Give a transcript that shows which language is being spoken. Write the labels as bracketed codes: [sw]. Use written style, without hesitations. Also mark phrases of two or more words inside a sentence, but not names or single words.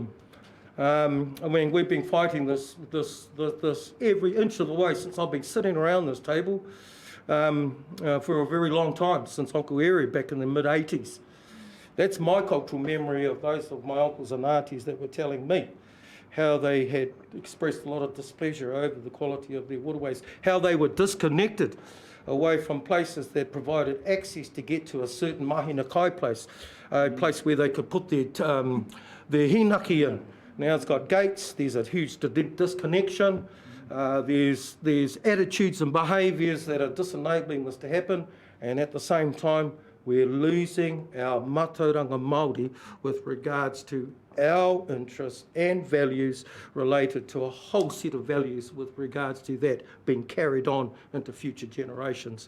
[en] I mean, we've been fighting this every inch of the way since I've been sitting around this table for a very long time, since Uncle Eri back in the mid-80s. That's my cultural memory of those of my uncles and aunties that were telling me how they had expressed a lot of displeasure over the quality of their waterways, how they were disconnected away from places that provided access to get to a certain [mi] mahina kai [en] place, a place where they could put their hinaki in. Now it's got gates, there's a huge disconnection, there's attitudes and behaviours that are disenabling this to happen, and at the same time we're losing our [mi] mātauranga Māori [en] with regards to our interests and values related to a whole set of values with regards to that being carried on into future generations.